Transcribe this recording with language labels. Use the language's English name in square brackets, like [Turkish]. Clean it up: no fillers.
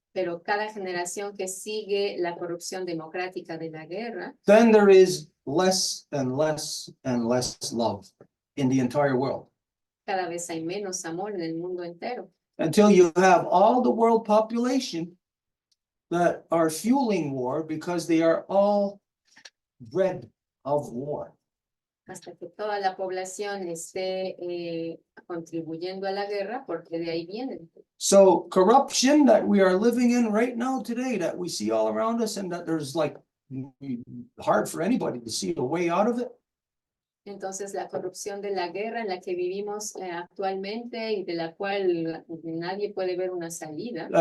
[Spanish] pero cada generación que sigue la corrupción democrática de la guerra, [English] then there is less and less and less love in the entire world. [Spanish] cada vez hay menos amor en el mundo entero. [English] Until you have all the world population that are fueling war because they are all bred of war. [Spanish] Hasta que toda la población esté contribuyendo a la guerra, porque de ahí vienen. [English] So corruption that we are living in right now today, that we see all around us, and that there's like hard for anybody to see a way out of it. [Spanish] Entonces, la corrupción de la guerra en la que vivimos actualmente y de la cual nadie puede ver una salida.